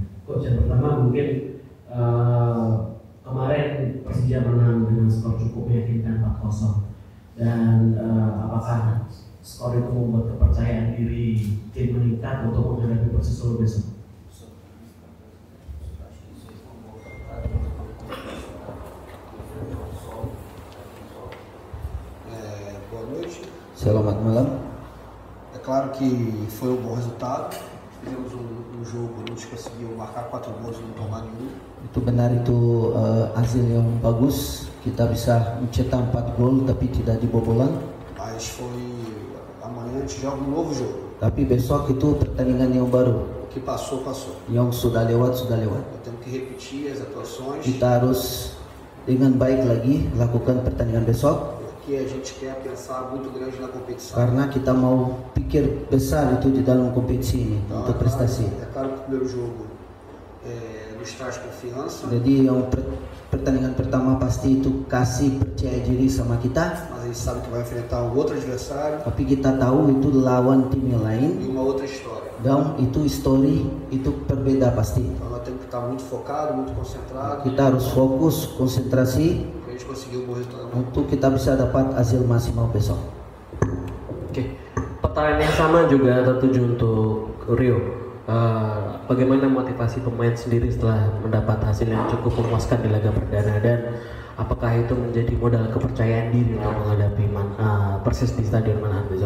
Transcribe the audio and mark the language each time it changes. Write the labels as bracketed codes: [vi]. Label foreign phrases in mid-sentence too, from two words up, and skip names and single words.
[id] Coach, yang pertama mungkin kemarin Persija menang dengan skor cukup meyakinkan 4-0 dan apakah skor itu membuat kepercayaan diri tim meningkat untuk menghadapi Persisolo besok? Selamat malam. [pt] É claro que foi um bom resultado. Fizemos um jogo, a gente conseguiu marcar 4 gols e não tomar nenhum. [id] Itu benar, itu hasil yang bagus. Kita bisa mencetak 4 gol tapi tidak dibobolan. [pt] Mas foi amanhã a gente joga um novo jogo. [id] Tapi besok itu pertandingan yang baru. [pt] O que passou, passou. [id] Yang sudah lewat, sudah lewat. [pt] Temos que repetir as atuações. [id] Kita harus dengan baik lagi lakukan pertandingan besok. [pt] Porque a gente quer pensar muito grande na competição. [id] Karena kita mau pikir besar itu di dalam kompetisi ini untuk prestasi. [pt] É claro que o primeiro jogo nos traz confiança. [id] Jadi yang pertandingan pertama pasti itu kasih percaya diri sama kita. [pt] Mas a gente sabe que vai enfrentar um outro adversário. [id] Tapi kita tahu itu lawan tim yang lain. [pt] E uma outra história. [id] Dan itu histori itu berbeda pasti. [pt] Então nós temos que estar muito focado, muito concentrado. [id] Kita harus fokus, konsentrasi [pt] Conseguiu um bom resultado [id] untuk kita bisa dapat hasil maksimal besok. Oke, pertanyaan yang sama juga tertuju untuk Rio. Bagaimana motivasi pemain sendiri setelah mendapat hasil yang cukup memuaskan di laga perdana, dan apakah itu menjadi modal kepercayaan diri untuk menghadapi Persis di Stadion Manahan besok?